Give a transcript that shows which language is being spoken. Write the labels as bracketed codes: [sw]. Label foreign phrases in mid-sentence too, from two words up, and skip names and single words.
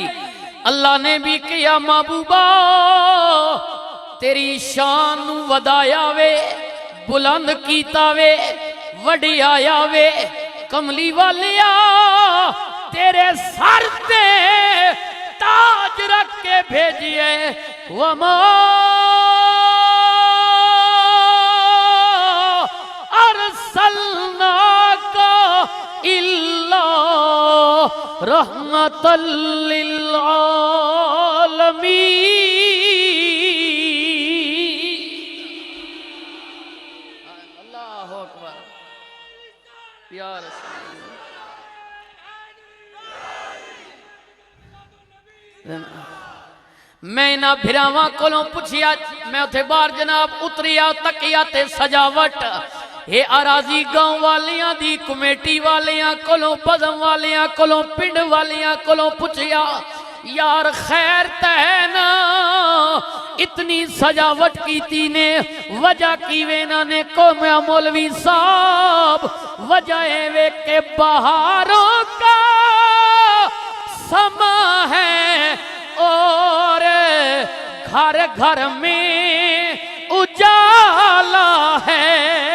[pa] اللہ نے بھی کیا محبوبا تیری شان نوں ودھایا وے، بلند کیتا وے، وڈیایا وے. کملی والیا تیرے سر تے تاج رکھ کے بھیجیے [ar] وما أرسلناك إلا رحمة للعالمين. الله أكبر يا رسول. [pa] میں اِنہاں بھراواں کولوں پچھیا میں اوتھے باہر جناب اتریا تکیا تے سجاوٹ یہ اراضی گاؤں والیاں دی کمیٹی والیاں کولوں بزم والیاں کولوں پنڈ والیاں کولوں پچھیا یار خیر تے نا اتنی سجاوٹ کی نے وجہ کی وے نے کو میں مولوی صاحب وجہ وے کے [ur] بہاروں کا سماں ہے اور گھر گھر میں اجالا ہے.